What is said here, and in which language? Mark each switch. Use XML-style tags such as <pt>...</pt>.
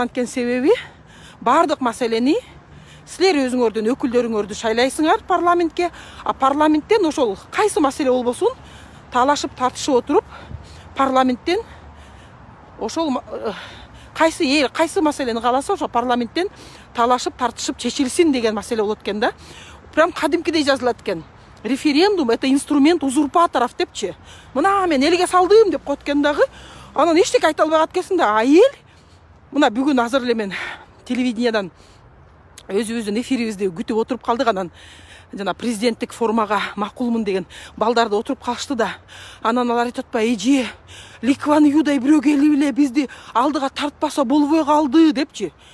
<ky>Анткени себеби бардык маселени силер өзүңөрдүн өкүлдөрүңөрдү шайлайсыңар парламентке, а парламенттен ошол кайсы маселе болбосун талашып тартышып отуруп, парламенттен ошол кайсы эл кайсы маселени кааласа ошо парламенттен талашып тартышып чечилсин деген маселе болот экен да. Прям кадимкидей жазылат экен.</ky> <ru>Референдум это инструмент узурпаторов депчи.</ru> <ky>Мына мен элге салдым деп коет экен дагы. Анан эчтеке айта албай калат экенсиң да. А эл мына бүгүн азыр эле мен телевидениядан өзүбүздүн эфирибизди күтүп отуруп калдык. Анан жана президенттик формага макулмун деген балдарды отуруп калышты да. Анан алар айтып атпайбы, эже Ликван Юдай бирөө келип эле бизди алдыга тартпаса болбой калды депчи.</ky>